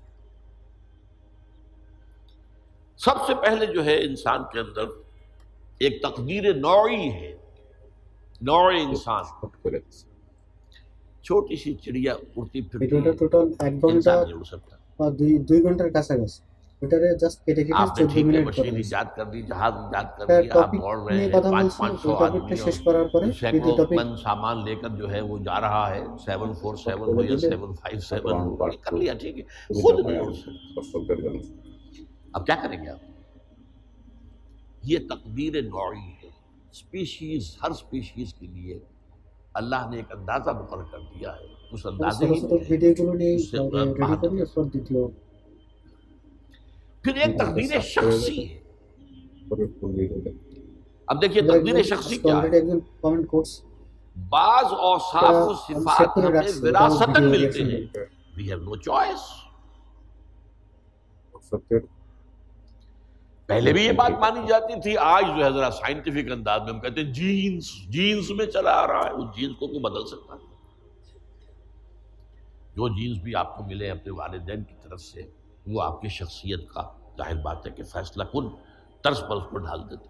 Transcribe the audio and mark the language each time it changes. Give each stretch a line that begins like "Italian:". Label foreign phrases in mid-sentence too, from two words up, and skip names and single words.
Urdu: سب سے پہلے جو ہے انسان کے اندر ایک تقدیر نوعی ہے، نوع انسان. چھوٹی سی چڑیا اڑتی پھرتی ہے، انسان نہیں اڑ سکتا.
Bangla: 2 ঘন্টার কাছাকাছি এটারে জাস্ট কেটে কেটে
Urdu: آپ نے
Bangla: 14
Urdu: ٹھیک ہے
Bangla: মিনিট
Urdu: مشین
Bangla: করে
Urdu: ایجاد کر دی، جہاز ایجاد کر دی، آپ
Bangla: টপিক
Urdu: دوڑ رہے
Bangla: নিয়ে
Urdu: ہیں
Bangla: কথা
Urdu: 500
Bangla: বলছি. ওই টপিকটা
Urdu: آدمی
Bangla: শেষ করার পরে দ্বিতীয়
Urdu: سینکڑوں
Bangla: টপিক
Urdu: من سامان لے کر جو ہے وہ جا رہا ہے، 747 ہو یا 757 ہو، یہ کر لیا ٹھیک ہے، خود نہیں اڑ سکتا. اب کیا کریں گے آپ؟ یہ تقدیر نوعی ہے. اسپیشیز، ہر اسپیشیز کے لیے اللہ نے ایک اندازہ مقرر کر دیا ہے، اس اندازے
Bangla: ছোট ছোট ভিডিওগুলো নিয়ে
Urdu: اس سے
Bangla: রেডি করি, এরপর দ্বিতীয়.
Urdu: پھر ایک تقدیر شخصی ہے. اب دیکھیے تقدیر شخصی کیا
Bangla: অলরেডি
Urdu: ہے؟
Bangla: একজন কমেন্ট করছে,
Urdu: بعض اوصاف و صفات ہمیں وراثتاً ملتے ہیں،
English: we have no choice. accepted.
Urdu: پہلے بھی یہ بات مانی جاتی تھی، آج جو ہے ذرا سائنٹیفک انداز میں ہم کہتے ہیں جینز میں چلا آ رہا ہے، اس جینز کو کوئی بدل سکتا ہے؟ جو جینز بھی آپ کو ملے اپنے والدین کی طرف سے، وہ آپ کی شخصیت کا ظاہر بات ہے کہ فیصلہ کن طرز پر اس کو ڈھال دیتے ہیں۔